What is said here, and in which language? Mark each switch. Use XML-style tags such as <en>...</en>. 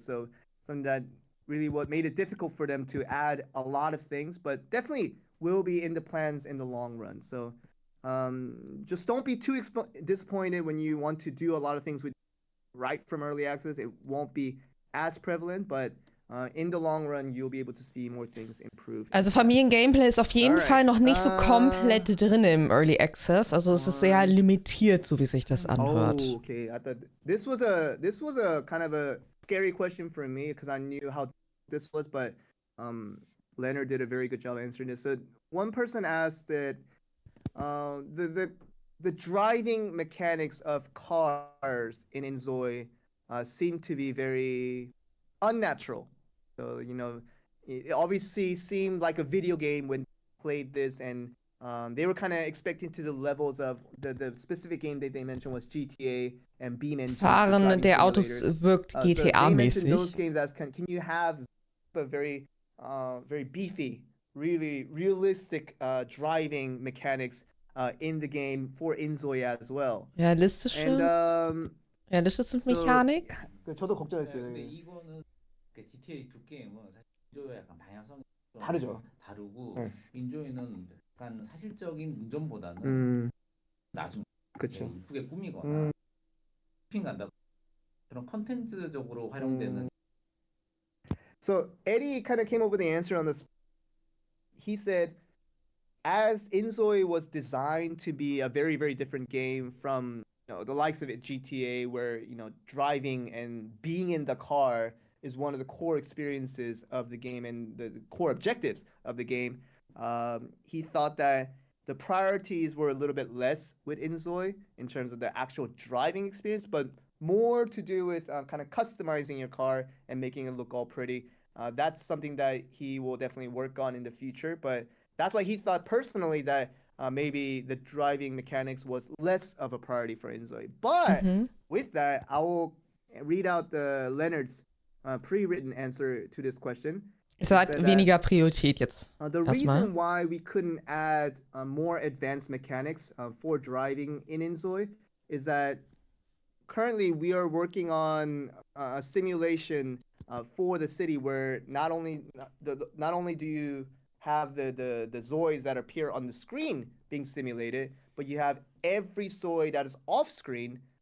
<en>So something that really what made it difficult for them to add a lot of things, but definitely will be in the plans in the long run. So just don't be too disappointed when you want to do a lot of things with right from early access. It won't be as prevalent, but in the long run, you'll be able to see more things improve.</en> <de>Also Familiengameplay ist auf jeden Fall noch nicht so komplett drin im Early Access. Also es ist sehr limitiert, so wie sich das anhört.</de> <en>Oh, okay. I thought this was a kind of a scary question for me because I knew how this was, but Leonard did a very good job answering this. So one person asked that the driving mechanics of cars in inZOI seem to be very unnatural. So, it obviously seemed like a video game when they played this, and they were kind of expecting to the levels of the specific game that they mentioned was GTA and Beam Engine.</en> <de>Fahren der Autos wirkt GTA-mäßig.</de> <en>Those games as can you have a very beefy, really realistic driving mechanics in the game for inZOI as well.</en> <de>Realistische Mechanik.</de> <ko>저도 걱정했어요. 근데 이거는 GTA 두 게임은 사실 인조이와 약간 방향성이 다르죠. 다르고 인조이는 약간 사실적인 운전보다는 나중 그쵸. 이쁘게 꾸미거나 쇼핑 간다 그런 컨텐츠적으로 활용되는.</ko> <en>So Eddie kind of came up with the answer on this. He said, as inZOI was designed to be a very, very different game from the likes of GTA, where driving and being in the car is one of the core experiences of the game and the core objectives of the game. He thought that the priorities were a little bit less with inZOI in terms of the actual driving experience, but more to do with kind of customizing your car and making it look all pretty. That's something that he will definitely work on in the future, but that's why he thought personally that maybe the driving mechanics was less of a priority for inZOI. But with that, I will read out Leonard's pre-written answer to this question.</en> <de>Es hat weniger Priorität jetzt.</de> <en>The reason why we couldn't add more advanced mechanics for driving in inZOI is that currently we are working on a simulation for the city where not only do you have the ZOIs that appear on the screen being simulated, but you have every ZOI that is off screen.</en>